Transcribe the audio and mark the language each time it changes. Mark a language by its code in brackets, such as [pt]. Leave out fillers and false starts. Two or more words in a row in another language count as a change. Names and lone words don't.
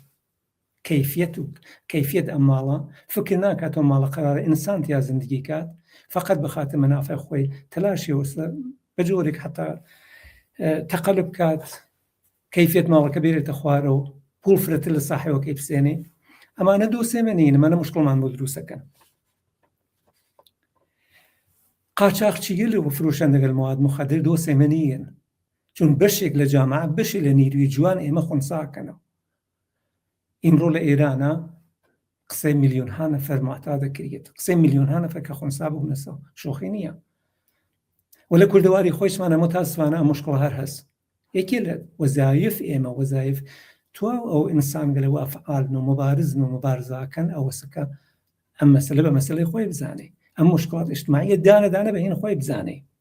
[ckb] کەیفیەت ئەم ماڵە فکر ناکاتەوە ماڵە قەرارە ئینسان تیا زندگی کات فقط بەخاتە مەنافع خۆی تەلاشی وەسە بە جۆرێک حتا تەقەلب کات کەیفیەت ماڵەکە بێرێتە خوارەوە پوڵ فرەتر لە ساحەوەکەی بسێنێ ئەمانە دۆسێمەنین ئەمانە مشکڵمان بۆ دروستەکەن. قاچاقچیگەل و فروشەندەگەل [fa] مواد مخدر [ckb] دۆسێمەنیەن چون بەشێک لە جامعە بەشی لە نیروی جوان ئێمە خونساکەنەوە. ئیمڕۆ لە ئێرانە قسەی میلیۆنها نەفەر معتا دەکرێت قسەی میلیۆنها نەفەر کە خونسا بوونەسەوە شۆخی نییە و لە کوردەواری خۆشمانە متاسفانە ئەم مشکڵ هەر هەست یەکێ لە وەزایف ئێمە وەزایف توا ئەو ئینسان گەلەوە فعالن و مبارزن و مبارزاکەن ئەوەسەکە ئەم مەسەلە بە مەسەلەی خۆی بزانێ ئەم مشکڵات اجتماعیە دانەدانە بە هین خۆی بزانێ.